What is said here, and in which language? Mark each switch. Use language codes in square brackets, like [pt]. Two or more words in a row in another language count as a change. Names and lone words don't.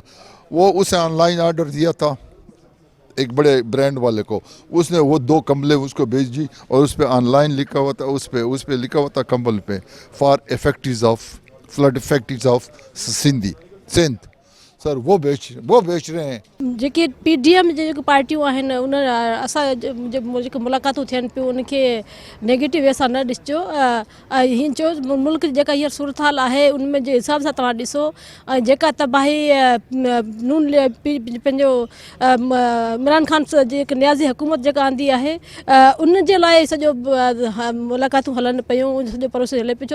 [ur] وہ اسے آن لائن آرڈر دیا تھا ایک بڑے برانڈ والے کو. اس نے وہ 2 کمبلیں اس کو بھیج دی اور اس پہ آن لائن لکھا ہوا تھا, اس پہ لکھا ہوا تھا کمبل پہ [en] for affectees of flood affectees of Sindh. [ur] سر وہ بیچ رہے ہیں. [sd] जेके PDM जेके पार्टियूं आहिनि उन असां जेके मुलाक़ातूं थियनि पियूं उनखे [en] negative way [sd] सां न ॾिसिजो. हीअं चयो मुल्क जी जेका हींअर सूरत हाल आहे उनमें जे हिसाब सां तव्हां ॾिसो जेका तबाही नून पंहिंजो इमरान ख़ान जेके नियाज़ी हुकूमत जेका आंदी आहे उन जे लाइ सॼो मुलाक़ातूं हलनि पियूं, सॼो प्रोसेस हले पियो.